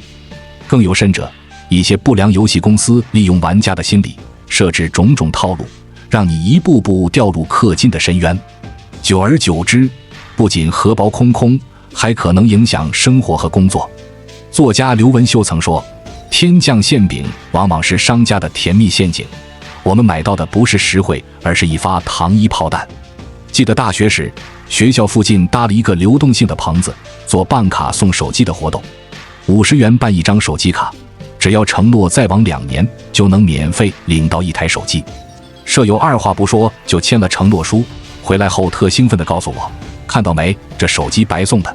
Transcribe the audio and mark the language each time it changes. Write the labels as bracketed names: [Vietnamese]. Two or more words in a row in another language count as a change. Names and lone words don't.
[Chinese] 更有甚者，一些不良游戏公司利用玩家的心理，設置种种套路，讓你一步步掉入氪金的深淵。久而久之，不僅荷包空空，還可能影響生活和工作。作家刘文秀曾說，天降馅餅往往是商家的甜蜜陷阱，我們買到的不是實惠，而是一发糖衣炮彈。记得大學時，學校附近搭了一個流動性的棚子，做辦卡送手機的活動，50元辦一張手機卡，只要承諾再往2年就能免費領到一台手機。舍友二話不說就簽了承諾書，回來後特興奮地告訴我，看到沒，這手機白送的。